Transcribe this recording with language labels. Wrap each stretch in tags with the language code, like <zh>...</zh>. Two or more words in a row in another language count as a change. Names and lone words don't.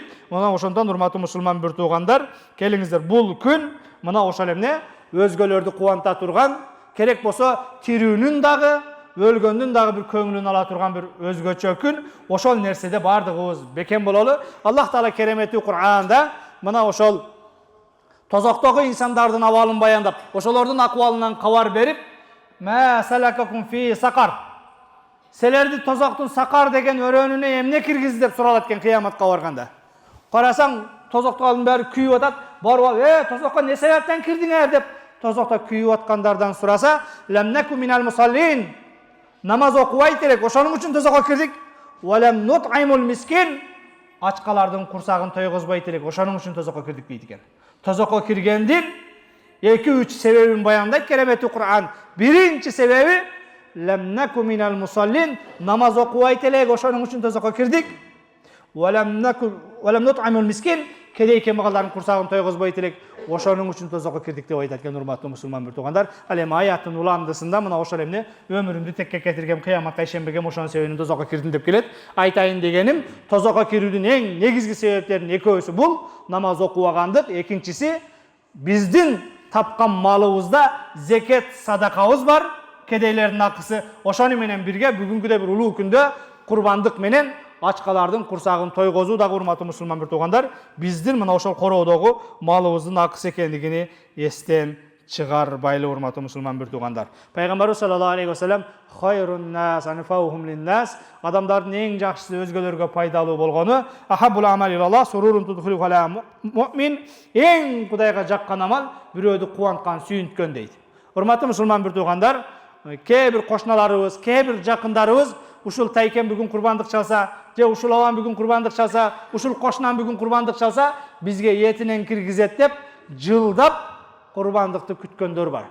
<ky>Мына ошондон урматтуу мусулман бир туугандар, келиңиздер, бул күн мына ошол эмне өзгөлөрдү кубанта турган, керек болсо тирүүнүн дагы, өлгөндүн дагы бир көңүлүн ала турган бир өзгөчө күн. Ошол нерседе бардыгыбыз бекем бололу. Аллах Таала кереметтүү Кур'анда мына ошол тозоктогу инсандардын абалын баяндап, ошолордун акыбалынан кабар берип,</ky> <ar>"ما سلككم في سقر",</ar> <ky>силерди тозоктун сакар деген өрөөнүнө эмне киргизди деп суралат экен кыяматка барганда. Карасаң, тозоктогулардын баары күйүп атат. Барып, тозокко не себептен кирдиңер деп тозокто күйүп аткандардан сураса,</ky> <ar>"لم نك من المصلين",</ar> <ky>намаз окубайт элек, ошонун үчүн тозокко кирдик.</ky> <ar>"ولم نطعم المسكين",</ar> <ky>ачкалардын курсагын тойгозбойт элек, ошонун үчүн тозокко кирдик дейт экен. Тозокко киргендин 2-3 себебин баяндайт кереметтүү Кур'ан. Биринчи себеби</ky> <ar>"لم نك من المصلين",</ar> <ky>намаз окубайт элек, ошонун үчүн тозокко кирдик.</ky> <ar>"ولم نطعم المسكين",</ar> <ky>кедей кембагалдардын курсагын тойгозбойт элек, ошонун үчүн тозокко кирдик деп айтат экен урматтуу мусулман бир туугандар. Ал эми аяттын уландысында мына ошол эмне өмүрүмдү текке кетиргем, кыяматка ишенбегем, ошонун себебинен тозокко кирдим деп келет. Айтайын дегеним, тозокко кирүүдүн эң негизги себептеринин экөөсү бул намаз окубагандык, экинчиси биздин тапкан малыбызда зекет, садакабыз бар, кедейлердин акысы. Ошону менен бирге бүгүнкүдөй бир улуу күндө курбандык менен ачкалардын курсагын тойгозуу дагы урматтуу мусулман бир туугандар биздин мына ошол короодогу малыбыздын акысы экендигини эстен чыгарбайлы урматтуу мусулман бир туугандар. Пайгамбарыбыз</ky> <ar>صلى الله عليه وسلم خير الناس أنفعهم للناس,</ar> <ky>адамдардын эң жакшысы өзгөлөргө пайдалуу болгону,</ky> <ar>أحب الأعمال إلى الله سرور تدخله على مؤمن,</ar> <ky>эң Кудайга жаккан амал бирөөдү кубанткан, сүйүнткөн дейт. Урматтуу мусулман бир туугандар, кээ бир кошуналарыбыз, кээ бир жакындарыбыз ушул тайкен бүгүн курбандык чалса, же ушул абам бүгүн курбандык чалса, ушул кошунам бүгүн курбандык чалса, бизге этинен киргизет деп жылдап курбандыкты күткөндөр бар.</ky>